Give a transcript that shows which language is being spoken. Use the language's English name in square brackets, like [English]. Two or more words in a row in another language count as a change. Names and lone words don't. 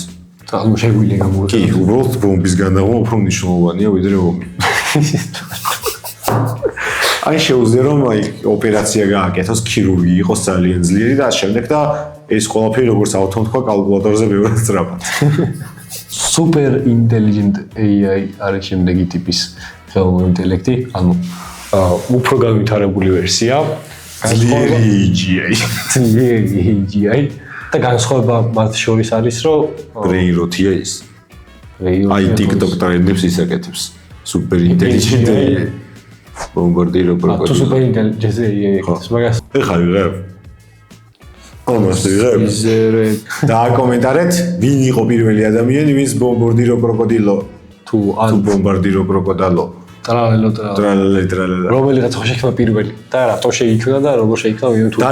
[Georgian] ანუ შეგვიძლია გამოვიყენოთ. კი, უბრალოდ ბომბის განაღმა უფრო მნიშვნელოვანია ვიდრე ომი. აი შეუძლია რომ აი ოპერაცია გააკეთოს, ქირურგი იყოს ძალიან ძლიერი და შემდეგ და ეს ყველაფერი როგორც ავთომ თქვა კალკულატორზე ბევრად სწრაფად. [English] Super intelligent AI [Georgian] არის შემდეგი ტიპის ხელოვნური ინტელექტი, ანუ უფრო განვითარებული ვერსია. ძლიერი AGI. ძლიერი AGI და განსხვავება მათ შორის არის, რომ [English] brain rot- [Georgian] ია ის. აი TikTok ტრენდებს ისაკეთებს. [English] Super intelligent AI. [Georgian] ბომბარდირო პროგრამა. თუ [English] super intelligent AI [Georgian] ეს მაგას ეხლა ვიღებ. ამას ვიღებ. იზერე და კომენტარეთ, ვინ იყო პირველი ადამიანი, ვინც ბომბარდირო კროკოდილო თუ ბომბარდირო კროკოდალო. ტრალალე. რომელიღაც ხო შეიქმნა პირველი და რატო შეიქმნა და როგორ შეიქმნა ვინ თუ